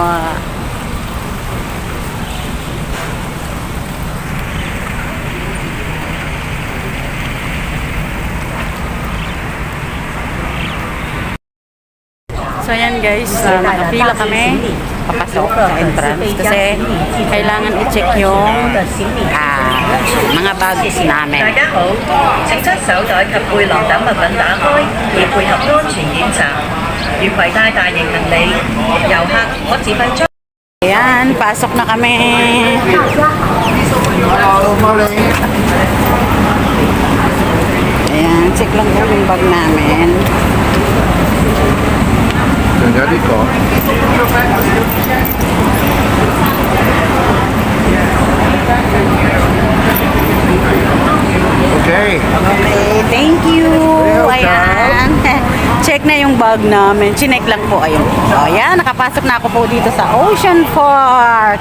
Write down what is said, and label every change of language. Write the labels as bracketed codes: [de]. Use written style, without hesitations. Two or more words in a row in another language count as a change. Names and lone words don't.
[tl] So, ayan guys, nakapila kami papasok sa entrance kasi kailangan i-check yung mga bags namin. [yue] 大家好，請將手袋及背囊等物品打開，以配合安全檢查。如攜帶大型行李，遊客可自費將。 [tl] Ayan, pasok na kami. Ayan, check lang po yung bag namin. Jadi kok. Okay. [en] Okay, thank you. [tl] Ayan. Check na yung bag namin. Chinek lang po. Ayun. So, ayan. Nakapasok na ako po dito sa Ocean Park.